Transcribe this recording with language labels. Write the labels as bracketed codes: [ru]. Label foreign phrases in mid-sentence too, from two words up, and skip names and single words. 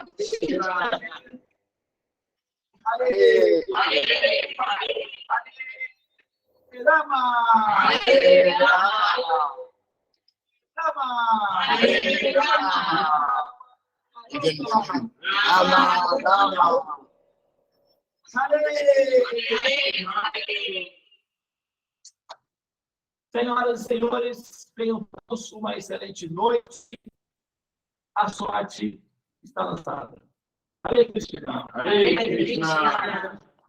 [sa] कृष्ण। हरे राम. हरे राम. Rama. हरे राम. Rama. राम राम. [pt] Senhoras e senhores, tenham todos uma excelente noite. A sorte está lançada. [sa] हरे कृष्ण. हरे कृष्ण.